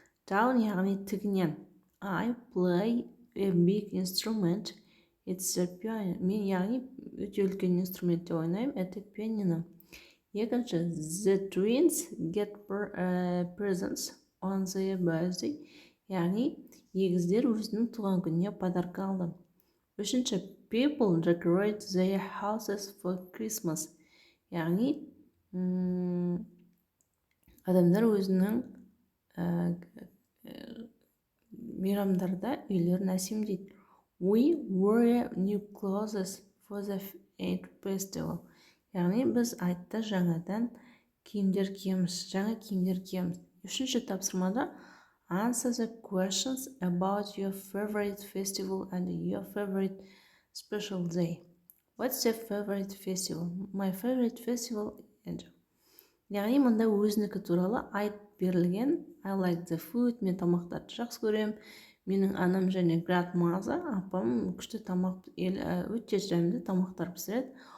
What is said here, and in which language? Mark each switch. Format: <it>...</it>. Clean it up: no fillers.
<kk>Down яғни тігінен.</kk> <en>I play a big instrument. It's a piano.</en> <kk>Мен яғни өте үлкен инструментте ойнаймын.</kk> <ru>Это пианино.</ru> <kk>Екінші</kk> <en>the twins get presents on their birthday.</en> <kk>Яғни егіздер өзінің туған күніне подарка алды. Үшінші</kk> <en>people decorate their houses for Christmas.</en> <kk>Яғни адамдар өзінің мейрамдарда үйлерін әсемдейді.</kk> <en>We wear new clothes for the festival.</en> <kk>Яғни біз айтта жаңадан киімдер киеміз, жаңа киімдер киеміз. Үшінші тапсырмада</kk> <en>answer the questions about your favorite festival and your favorite special day. What's your favorite festival? My favorite festival.</en> <kk>Яғни мұнда өзінікі туралы айтып берілген.</kk> <en>I like the food.</en> <kk>Мен тамақтарды жақсы көрем. Менің анам және grandmother, апам күшті тамақ, өте жәмді тамақтар пісіреді.</kk>